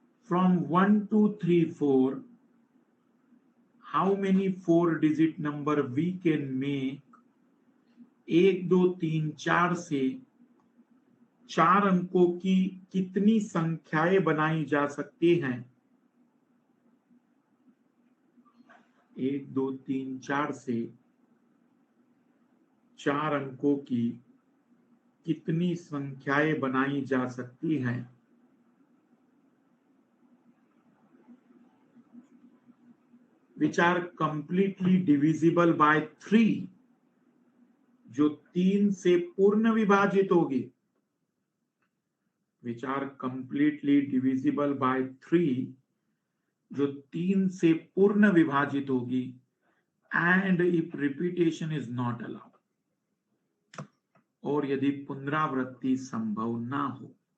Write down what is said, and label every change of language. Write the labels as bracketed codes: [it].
[en] From 1 to 3 4, how many 4 digit number we can make? [hi] 1 2 3 4 से 4 अंकों की कितनी संख्याएं बनाई जा सकती हैं? 1 2 3 4 से 4 अंकों की कितनी संख्याएं बनाई जा सकती हैं? [en] Which are completely divisible by 3, [hi] जो 3 से पूर्ण विभाजित होगी, [en] which are completely divisible by 3, [hi] जो 3 से पूर्ण विभाजित होगी, [en] and if repetition is not allowed, [hi] और यदि पुनरावृत्ति संभव ना हो।